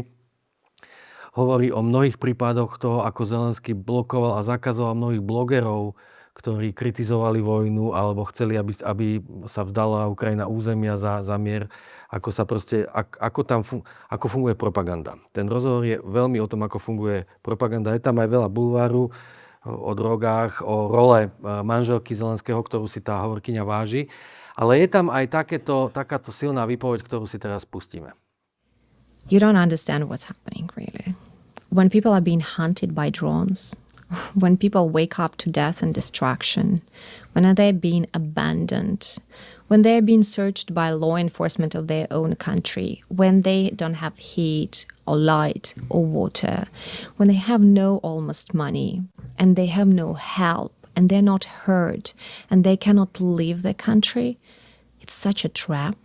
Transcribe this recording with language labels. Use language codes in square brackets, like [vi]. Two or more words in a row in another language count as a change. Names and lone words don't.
[sk] Hovorí o mnohých prípadoch toho, ako Zelenský blokoval a zakazoval mnohých blogerov, ktorí kritizovali vojnu alebo chceli, aby sa vzdala Ukrajina územia za mier, ako funguje propaganda. Ten rozhovor je veľmi o tom, ako funguje propaganda. Je tam aj veľa bulváru o drogách, o role manželky Zelenského, ktorú si tá hovorkyňa váži. Ale je tam aj takáto silná výpoveď, ktorú si teraz pustíme. [en] You don't understand what's happening, really. When people are being hunted by drones, when people wake up to death and destruction, when they're being abandoned, when they're being searched by law enforcement of their own country, when they don't have heat or light or water, when they have no almost money and they have no help and they're not heard and they cannot leave the country, it's such a trap.